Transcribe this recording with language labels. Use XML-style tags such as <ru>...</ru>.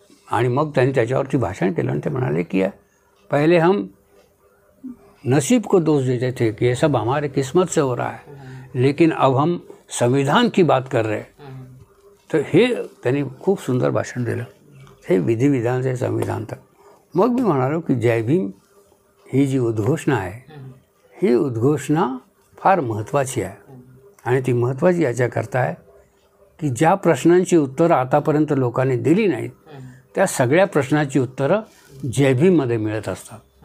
<mr>आणि मग त्यांनी त्याच्यावरती भाषण केलं आणि ते म्हणाले की</mr> <hi>पहले हम नसीब को दोष देते थे कि ये सब हमारे किस्मत से हो रहा है लेकिन अब हम संविधान की बात कर रहे हैं.</hi> <mr>तर हे त्यांनी खूप सुंदर भाषण दिलं.</mr> <hi>हे विधी विधान से संविधान तक.</hi> <mr>मग मी म्हणालो की जय भीम ही जी उद्घोषणा आहे ही उद्घोषणा फार महत्त्वाची आहे. आणि ती महत्त्वाची याच्याकरता आहे की ज्या प्रश्नांची उत्तरं आतापर्यंत लोकांनी दिली नाहीत त्या सगळ्या प्रश्नांची उत्तरं जय भीममध्ये मिळत असतात.</mr>